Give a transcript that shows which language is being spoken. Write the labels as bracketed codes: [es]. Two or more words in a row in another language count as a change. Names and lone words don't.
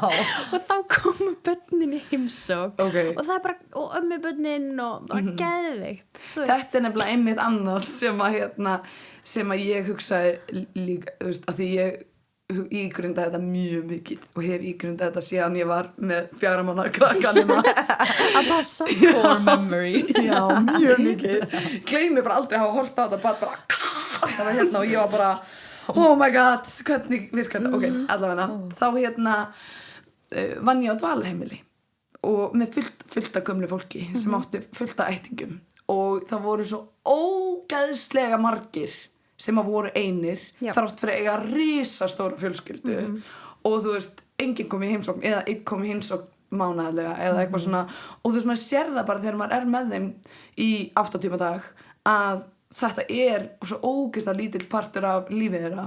[is] Og þá komu börnin í heimsókn og það bara, og ömmu börnin og bara geðveikt. Þetta er nefnilega einmitt annað sem að ég hugsaði líka, þú veist, að því ég ígrunda þetta mjög mikið og hef ígrunda þetta síðan ég var með 4 mánaða krakkanina að passa. [en] Core memory. [is] Já, mjög mikið. Gleymi bara aldrei að hafa hort á þetta bara það var og ég var bara [en] oh my god, [is] hvernig virkar þetta? Ok, allavega þá vann ég á dvalarheimili og með fullt af gömlu fólki sem átti fullt af ættingum og það voru svo ógeðslega margir sem að voru einir þrátt fyrir að eiga risastóra fjölskyldu og þú veist, enginn kom í heimsókn eða einn kom í heimsókn mánaðarlega eða eitthvað svona og þú veist, maður sér það bara þegar maður er með þeim í 8 tíma dag að þetta er svo ógeðslega lítill partur af lífið þeirra.